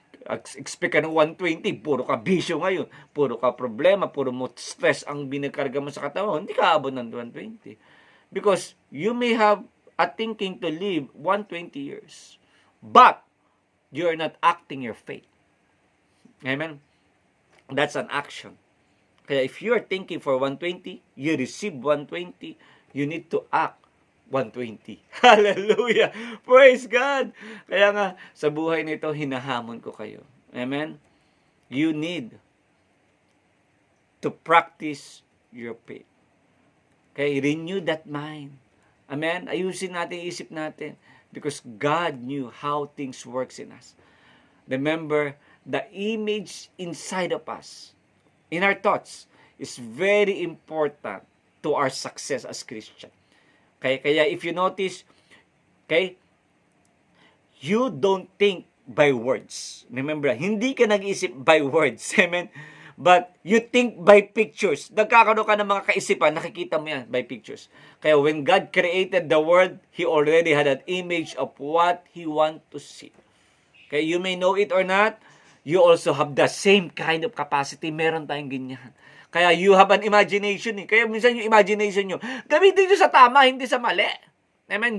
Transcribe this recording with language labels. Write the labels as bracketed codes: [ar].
[tl] Expect ka ng 120, puro ka bisyo ngayon, puro ka problema, puro mo stress ang binakarga mo sa katawan, hindi ka abot ng 120. [en] Because you may have a thinking to live 120 years, but you are not acting your faith. Amen? That's an action. Kaya if you are thinking for 120, you receive 120, you need to act 120. [tl] Hallelujah! [en] Praise God! [tl] Kaya nga, sa buhay nito, hinahamon ko kayo. Amen? [en] You need to practice your faith. [tl] Okay? [en] Renew that mind. [tl] Amen? Ayusin natin, isip natin. [en] Because God knew how things works in us. Remember, the image inside of us, in our thoughts, is very important to our success as Christian. Kaya if you notice, okay, you don't think by words. Remember, [tl] hindi ka nag-isip [en] by words. Amen? But you think by pictures. [tl] Nagkakaroon ka ng mga kaisipan, nakikita mo yan by pictures. [en] Kaya when God created the world, He already had an image of what He want to see. Okay, you may know it or not, you also have the same kind of capacity. [tl] Meron tayong ganyan. Kaya you have an imagination. Kaya minsan yung imagination nyo, gamitin nyo sa tama, hindi sa mali. Amen?